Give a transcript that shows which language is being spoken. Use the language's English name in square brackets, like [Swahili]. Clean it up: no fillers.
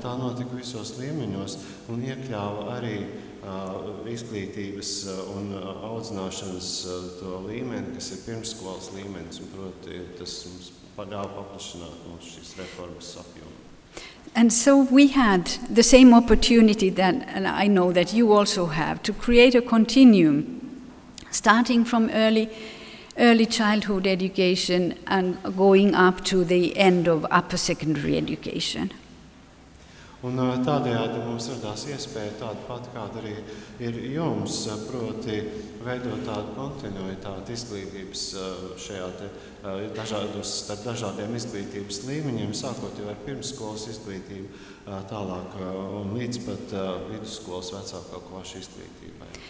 [Latvian] Tā notika visos līmeņos un iekļāva arī izglītības un audzināšanas to līmeni, kas ir pirmsskolas līmenis, un proti tas mums ļāva paplašināt mūsu šīs reformas apjomu. [English] And so we had the same opportunity that, and I know that you also have, to create a continuum, starting from early childhood education and going up to the end of upper secondary education. [Latvian] Un tādējādi mums radās iespēja tāda pat, kāda arī ir jums, proti veidot tādu kontinuitāti izglītības šajā starp dažādiem izglītības līmeņiem, sākot jau ar pirmsskolas izglītību, tālāk un līdz pat vidusskolas vecākā klašu izglītībai.